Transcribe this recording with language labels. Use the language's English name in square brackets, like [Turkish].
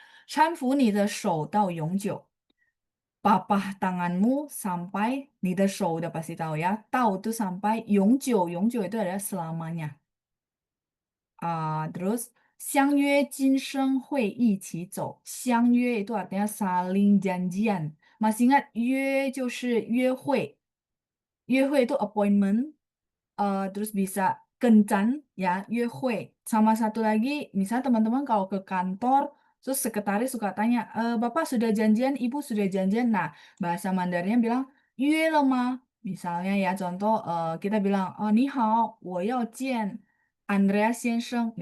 [Chinese] Chanfu 你的手到永久. [Indonesian] Papah tanganmu sampai 你的手 udah pasti tahu ya. Tahu itu sampai 永久 itu adalah selamanya. Terus [Chinese] 相约今生会一起走. [Indonesian] 相约 itu artinya saling janjian. Masih ingat [Chinese] 约就是约会. [Indonesian] 约会 itu appointment. Terus bisa kencan ya, 约会. Sama satu lagi, misalnya teman-teman kalau ke kantor, terus sekretaris suka tanya, Bapak sudah janjian, Ibu sudah janjian. Nah, bahasa Mandarinnya bilang, [Chinese] 约了吗? [Indonesian] Misalnya ya, contoh kita bilang, [Chinese] 你好,我要见 Andreas 先生.